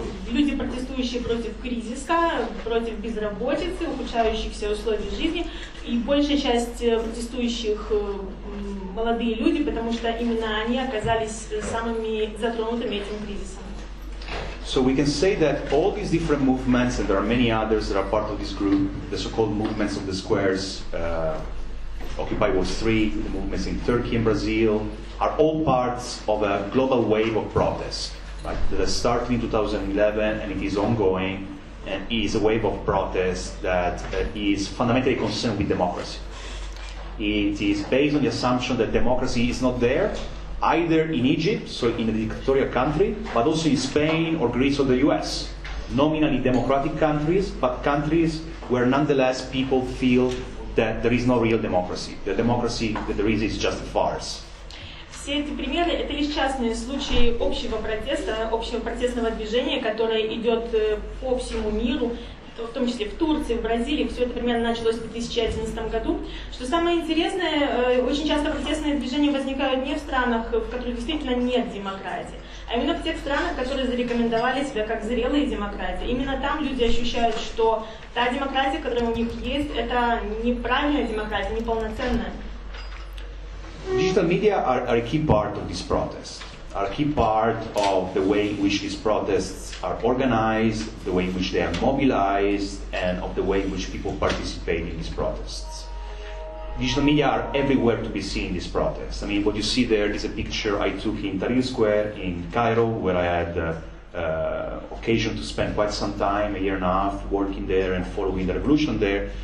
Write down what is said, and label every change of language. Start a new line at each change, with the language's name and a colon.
Russian: Люди, протестующие против кризиса, против безработицы, ухудшающихся условий жизни. И большая часть протестующих молодые люди, потому что именно они оказались самыми затронутыми этим кризисом.
English: So we can say that all these different movements, and there are many others that are part of this group, the so-called movements of the squares, Occupy Wall Street, the movements in Turkey and Brazil, are all parts of a global wave of protest, right? That started in 2011 and it is ongoing, and is a wave of protest that is fundamentally concerned with democracy. It is based on the assumption that democracy is not there, either in Egypt, so in a dictatorial country, but also in Spain or Greece or the US. Nominally democratic countries, but countries where nonetheless people feel that there is no real democracy. The democracy that there is just a farce.
Russian: Все эти примеры – это лишь частные случаи общего протеста, общего протестного движения, которое идет по всему миру, в том числе в Турции, в Бразилии. Все это примерно началось в 2011 году. Что самое интересное, очень часто протестные движения возникают не в странах, в которых действительно нет демократии, а именно в тех странах, которые зарекомендовали себя как зрелые демократии. Именно там люди ощущают, что та демократия, которая у них есть, это неправильная демократия, неполноценная.
English: Digital media are a key part of this protest, are a key part of the way in which these protests are organized, the way in which they are mobilized, and of the way in which people participate in these protests. Digital media are everywhere to be seen in this protest. I mean, what you see there is a picture I took in Tahrir Square in Cairo, where I had occasion to spend quite some time, a year and a half, working there and following the revolution there.